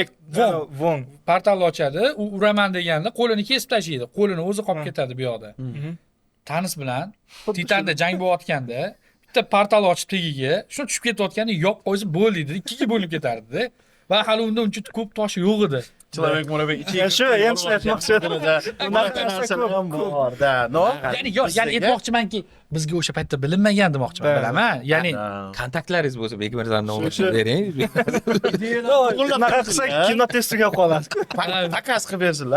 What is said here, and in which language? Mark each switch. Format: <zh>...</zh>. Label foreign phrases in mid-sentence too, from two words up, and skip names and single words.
<uz>Von. Portalni ochadi, u uraman deganda qo'lini kesib tashlaydi. Qo'lini o'zi qolib ketadi bu yoqda. Tanis bilan Titanda jang bo'layotganda bitta portal ochib tagiga, shuni tushib ketayotganda yo'q qo'ysa bo'ldi, ikkiga bo'linib ketardi-da. Va hali unda uncha ko'p tosh yo'q edi.</uz> <ru>Человек может быть</ru> <uz>Shu endi aytmoqchi edim. Unaqa narsalar ham bor-da, no? Ya'ni aytmoqchimanki, bizga o'sha paytda bilinmagan demoqchiman, bilaman. Ya'ni Kontaktlaringiz bo'lsa Bekmirzaning nomerini bering. Unaqa qilsak kino testiga qoladi. Takas qilib bersinlar.</uz>